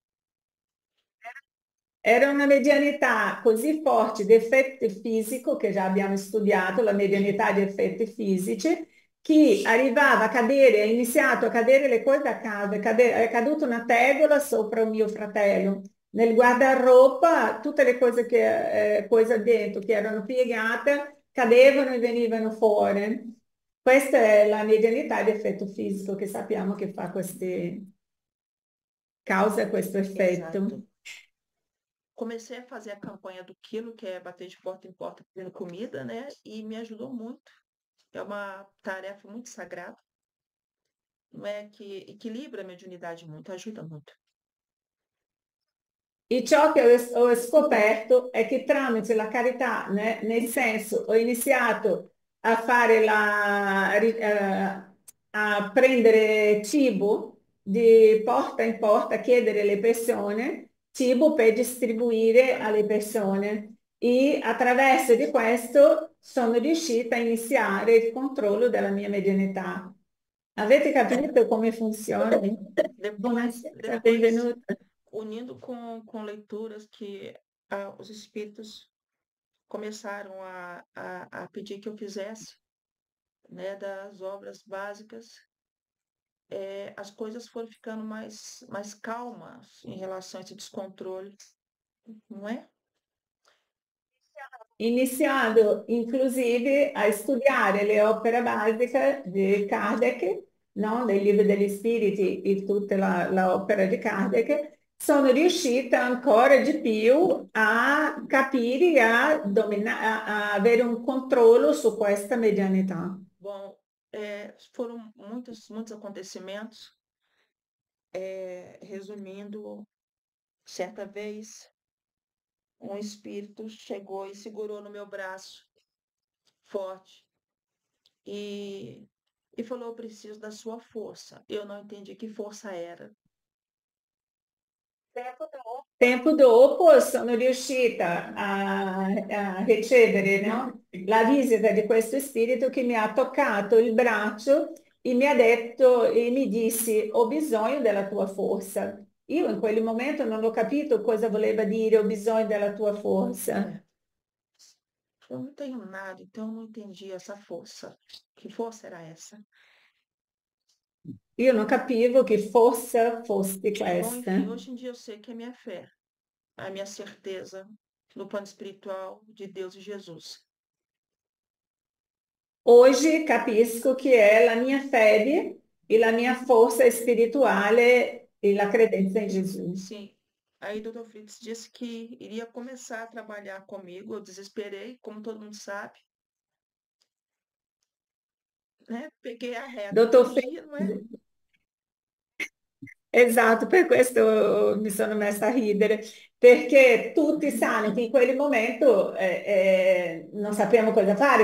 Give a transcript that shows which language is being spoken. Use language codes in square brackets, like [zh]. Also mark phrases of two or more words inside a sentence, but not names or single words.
[it] Era una medianità così forte di effetti fisico, che già abbiamo studiato, la medianità di effetti fisici, che arrivava a cadere, ha iniziato a cadere le cose a casa, è caduta una tegola sopra un mio fratello. Nel guardaroba tutte le cose che pose dentro, che erano piegate, cadevano e venivano fuori. Questa è la medianità di effetto fisico che sappiamo che fa queste, causa questo [pt] Exato. [it] effetto. [pt] Comecei a fazer a campanha do quilo, que é bater de porta em porta pedindo comida, né? E me ajudou muito. É uma tarefa muito sagrada, não é? Que equilibra a mediunidade muito, ajuda muito. [it] E ciò che ho scoperto è che tramite la carità, nel senso, ho iniziato a fare a prendere cibo di porta in porta, a chiedere alle persone cibo per distribuire alle persone. E attraverso di questo sono riuscita a iniziare il controllo della mia medianità. Avete capito come funziona? Buonasera, [pt] Depois [it] benvenuta. [pt] unindo com leituras que os espíritos começaram a pedir que eu fizesse, né, das obras básicas, as coisas foram ficando mais calmas em relação a esse descontrole, não é? [it] Iniziando inclusive a studiare le opere basiche di Kardec, no? Dei libri degli spiriti e tutta l'opera di Kardec, sono riuscita ancora di più a capire, a avere un controllo su questa medianità. [pt] Bom, foram muitos acontecimentos. Resumindo, certa vez, um espírito chegou e segurou no meu braço forte e, e falou: Eu preciso da sua força. Eu não entendi que força era. [it] Tempo dopo sono riuscita a ricevere, no, la visita di questo spirito che mi ha toccato il braccio e mi ha detto e mi disse ho bisogno della tua forza. Io in quel momento non ho capito cosa voleva dire ho bisogno della tua forza. [pt] Eu não tenho nada, então eu não entendi essa força. Que força era essa? [it] Io non capivo che forza fosse [pt] Bom, [it] questa. [pt] enfim, hoje em dia eu sei que é minha fé, a minha certeza no plano espiritual de Deus e Jesus. [it] Oggi capisco che è la mia fede e la mia forza spirituale e la credenza in Gesù. [pt] Sim. Aí o Dr. Fritz disse que iria começar a trabalhar comigo. Eu desesperei, como todo mundo sabe, né? Peguei a reta [it] Dottor [pt] um dia, não é? [it] Esatto, per questo mi sono messa a ridere, perché tutti sanno che in quel momento non sappiamo cosa fare.